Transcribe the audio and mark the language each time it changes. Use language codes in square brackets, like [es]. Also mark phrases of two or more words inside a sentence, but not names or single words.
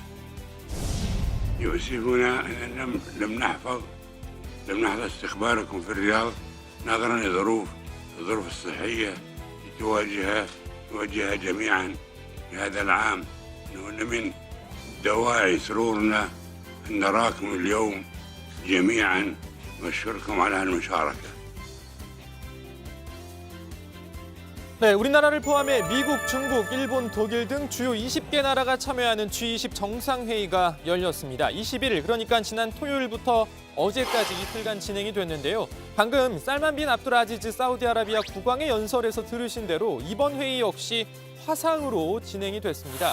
[ar] يؤسفنا أن لم نحفظ استقبالكم في الرياض نظرا للظروف الصحية نواجهها جميعا في هذا العام. إنه من دواعي سرورنا أن نراكم اليوم جميعا ونشكركم على المشاركة. [ko] 네, 우리나라를 포함해 미국, 중국, 일본, 독일 등 주요 20개 나라가 참여하는 G20 정상회의가 열렸습니다. 21일, 그러니까 지난 토요일부터 어제까지 이틀간 진행이 됐는데요. 방금 살만 빈 압둘 아지즈 사우디아라비아 국왕의 연설에서 들으신 대로 이번 회의 역시 화상으로 진행이 됐습니다.